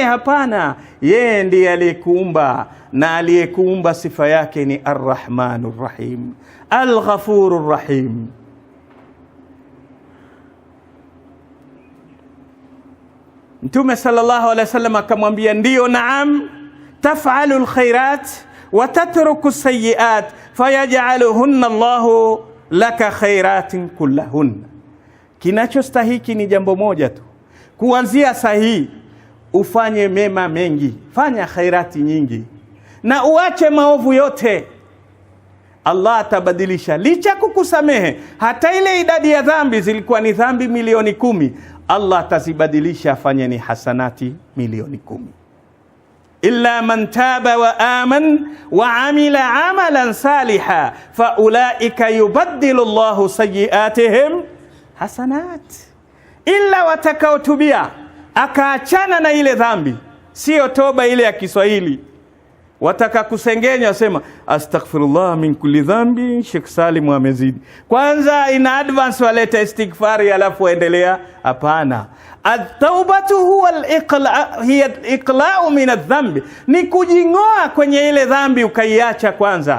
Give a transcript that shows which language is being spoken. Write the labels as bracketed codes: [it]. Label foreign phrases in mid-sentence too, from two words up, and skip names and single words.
[sw] Hapana, yeye ndiye aliyekuumba, na aliyekuumba sifa yake ni [ar] الرحمن الرحيم، الغفور الرحيم. [sw] Mtume [ar] صلى الله عليه وسلم [sw] akamwambia ndio, naam, [ar] تفعل الخيرات وتترك السيئات فيجعلهن الله لك خيرات كلهن. [sw] Kinachostahiki ni jambo moja tu, kuanzia sahihi ufanye mema mengi, fanya khairati nyingi na uache maovu yote. Allah atabadilisha, licha kukusamehe hata ile idadi ya dhambi zilikuwa ni dhambi milioni 10, Allah atazibadilisha afanye ni hasanati milioni 10. [ar] إلا من تاب وآمن وعمل عملا صالحا فأولئك يبدل الله سيئاتهم حسنات. [sw] Illa watakaotubia akaachana na ile dhambi, sio toba ile ya Kiswahili. Wataka kusengenya wasema [ar] أستغفر الله من كل [sw] dhambi, Sheikh Salim amezidi. Kwanza ina advance waleta istighfari alafu endelea. Hapana, [ar] التوبة هو هي إقلاع من الذنب, [sw] ni kujingoa kwenye ile dhambi ukaiacha kwanza.